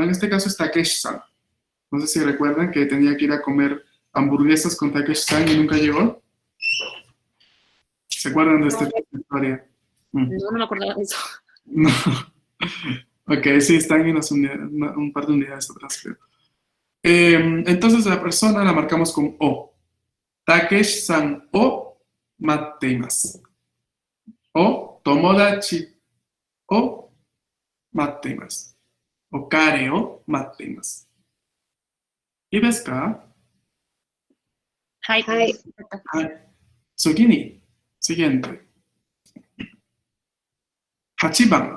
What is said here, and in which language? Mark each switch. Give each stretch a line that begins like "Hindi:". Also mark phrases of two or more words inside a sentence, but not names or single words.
Spanish: En este caso es Takeshi-san. No sé si recuerdan que tenía que ir a comer hamburguesas con Takeshi-san y nunca llegó. ¿Se acuerdan de esta historia? No me acordaba de eso. No. Ok, sí, están en un par de unidades atrás, creo. Entonces la persona la marcamos con o.
Japanese: たけしさんを待っています. お友達を待っています. お彼を待っています。Yですか? はい. はい. 次に,
Spanish: siguiente.
Japanese: 8 番。